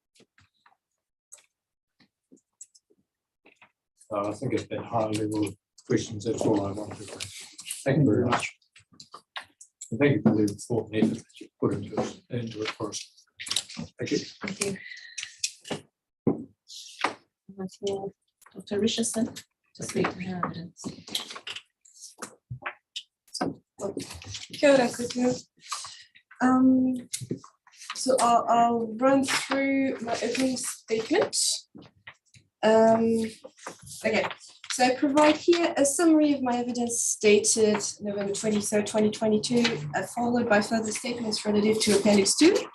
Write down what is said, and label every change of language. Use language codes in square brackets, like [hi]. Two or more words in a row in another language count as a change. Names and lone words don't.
[en] I think it's been high level questions. That's all I wanted to say. Thank you very much. And thank you for the thought and effort that you put into it for us. Thank you. Thank you. Dr. Richardson to speak to her evidence. [mi] Kia ora koutou. [en] So I'll run through my opening statement. Okay, so I provide here a summary of my evidence dated November 23rd, 2022, followed by further statements relative to Appendix 2.